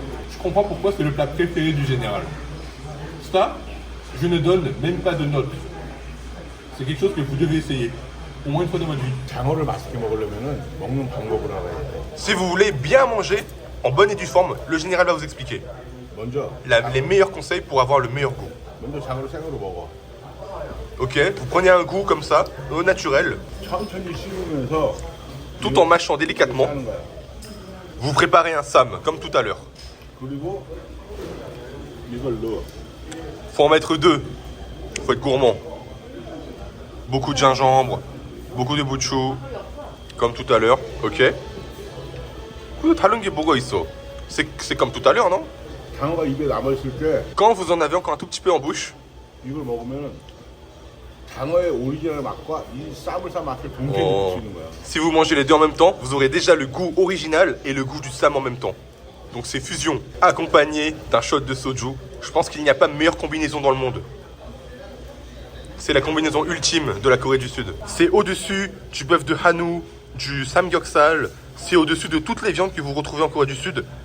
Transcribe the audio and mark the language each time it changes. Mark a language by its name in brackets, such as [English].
[French] Je comprends pourquoi c'est le plat préféré du général. Ça, je ne donne même pas de notes. C'est quelque chose que vous devez essayer. Au moins une fois dans votre vie. [Korean] 장어를 맛있게 먹으려면은 먹는 방법을 알아야 돼. [French] Si vous voulez bien manger, en bonne et due forme, le général va vous expliquer [Korean] 먼저 [French] les meilleurs conseils pour avoir le meilleur goût. [Korean] 먼저 장어를 생으로 먹어. [French] Ok, vous prenez un goût comme ça, au naturel, [Korean] 천천히 씹으면서 [French] tout en mâchant délicatement. [Korean] 하는 거야. [French] Vous préparez un sam, comme tout à l'heure. [Korean] 그리고 이걸 넣어. [French] Faut en mettre 2. Faut être gourmand. Beaucoup de gingembre, beaucoup de bouchou, comme tout à l'heure, ok. [Korean] 다른 게 뭐가 있어? [French] C'est comme tout à l'heure, non? [Korean] 장어가 입에 남아 있을 때 [French] Quand vous en avez encore un tout petit peu en bouche, [Korean] 이걸 먹으면은 장어의 오리지널 맛과 이 쌈을싸 맛을 동시에 Oh. 느끼는 거야. [French] si vous mangez les deux en même temps, vous aurez déjà le goût original et le goût du sam en même temps. Donc c'est fusion, accompagné d'un shot de soju. Je pense qu'il n'y a pas meilleure combinaison dans le monde. C'est la combinaison ultime de la Corée du Sud. C'est au-dessus du bœuf de Hanwoo, du samgyeopsal, c'est au-dessus de toutes les viandes que vous retrouvez en Corée du Sud.